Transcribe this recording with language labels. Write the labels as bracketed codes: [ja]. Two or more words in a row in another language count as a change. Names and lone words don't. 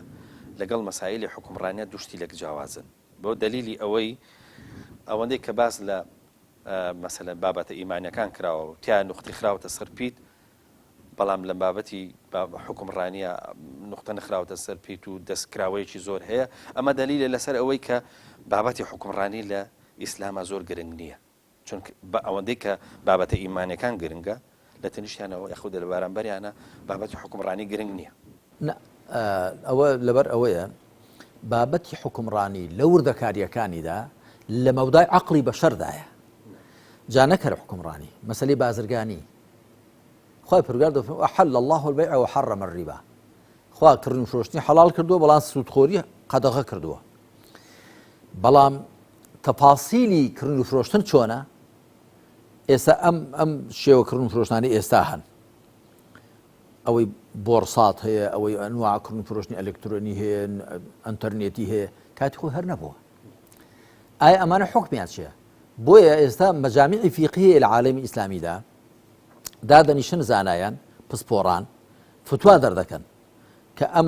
[ckb] لەگەڵ مەسایلی حکومڕانیە دوشتی لەک جیاوازن بۆ دلیلی ئەوەندەی کە باس لە مەسەلەن بابەتە ئیمانیەکان کراوە و تیان نوختی خراوەتە سەر پیت بەڵام لە بابەتی حکومڕانیە نوختە نەخراوەتە سەر پیت و دەستکراوەیەکی زۆر هەیە ئەمە دلیلە لەسەر ئەوەی کە بابەتی حکومڕانی لە ئیسلامە زۆر گرنگ نییە چون ئەوەندەی کە بابەتە ئیمانیەکان گرنگە لە تەنیشتیانەوە یەخود لە بارانبەریانە بابەتی حکومڕانی گرنگ نییە ئەوە لەبەر ئەوەیە بابەتی حکومڕانی لە وردەکاریەکانیدا لە مەودای عەقڵی بەشەردایە جا نەکەرە حکومڕانی مەسەلەی بازرگانی خۆی پروردگار دەفەرمێ وأحل [ar] الله البيع وحرم الربا [ckb] خوا کڕین و فرۆشتنی حەڵال کردووە بەڵام سوودخۆری قەدەغە کردووە بەڵام تەپاسیلی کڕین و فرۆشتن چۆنە ئێستا ئەم شێوە کڕین و فرۆشتنانی ئێستا هەن ئەوەی بۆرسات هەیە ئەوەی ئەنواع کڕین و فرۆشتنی ئەلکترۆنی هەیە ئەنتەرنێتی هەیە کاتی خۆی هەر نەبووە ئایا ئەمانە حکمیان چییە بۆیە ئێستا مەجامیعی فیقهی لە عالەمی ئیسلامیدا دادەنیشن زانایان پسپۆڕان فتوا دەردەکەن کە